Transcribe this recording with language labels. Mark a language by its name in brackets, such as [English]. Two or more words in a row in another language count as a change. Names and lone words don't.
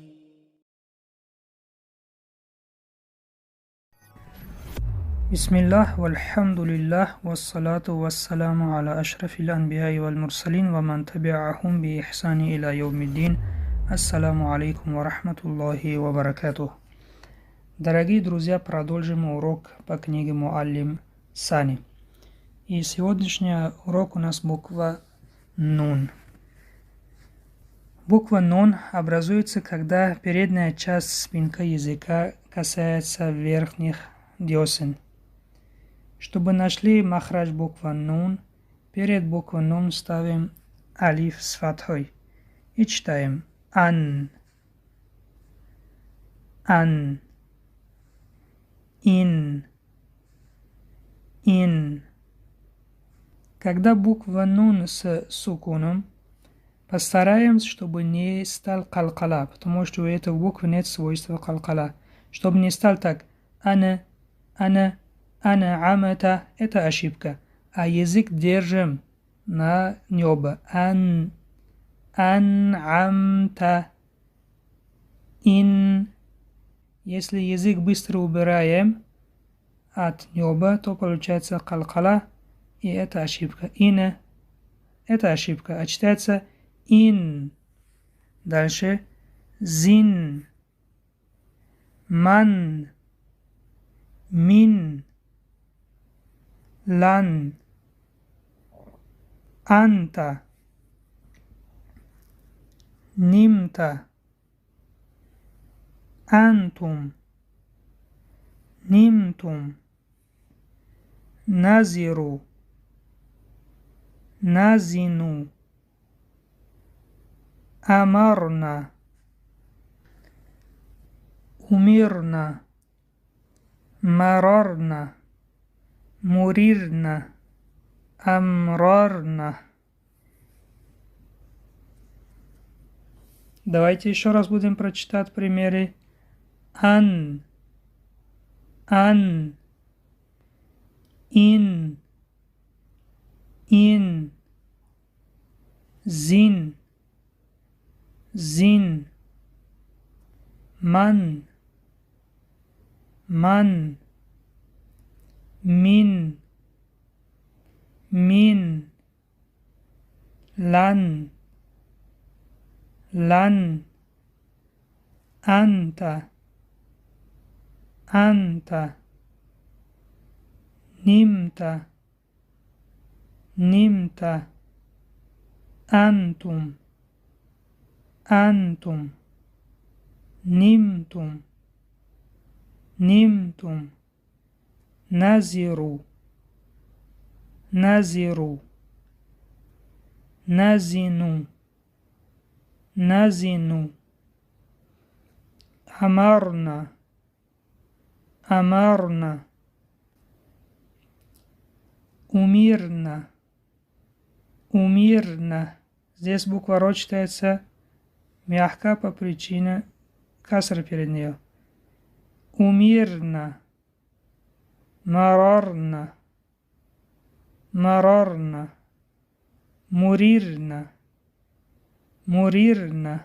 [Arabic] بسم الله والحمد لله والصلاة والسلام على أشرف الأنبياء والمرسلين ومن تبعهم بإحسان إلى يوم الدين. السلام عليكم ورحمة الله وبركاته. [Russian] Дорогие друзья, продолжим урок по книге Муаллим Сани. И сегодняшний урок у нас буква Нун. Буква Нун образуется, когда передняя часть спинка языка касается верхних десен. Чтобы нашли махрадж буква Нун, перед буквой Нун ставим алиф с фатхой и читаем ан, ан, ин, ин. Когда буква Нун с сукуном, постараемся, чтобы не стал калкала, потому что у этой буквы нет свойства калкала. Чтобы не стал так ана, амата, это ошибка. А язык держим на небо. [Arabic] أن، أمت، إن. [Russian] Если язык быстро убираем от неба, то получается калкала, и это ошибка. Ина, это ошибка. А читается ин. Дальше зин, [Arabic] من، من, لن، أنت، نمت, [Russian] антум, [Arabic] نمتم، ناظرو، نازنو، أمرنا، أمرنا، مررنا، مررنا، أمررنا. [Russian] Давайте еще раз будем прочитать примеры. [Arabic] أن، إن، زن, من، من, [Russian] лан, [Arabic] أنت، نمت، أنتم, نمتم، ناظرو، نازنو، أمرنا، أمرنا. [Russian] Здесь буква Ро читается мягко по причине касра перед нее. [Arabic] أمرنا، مررنا، مررنا.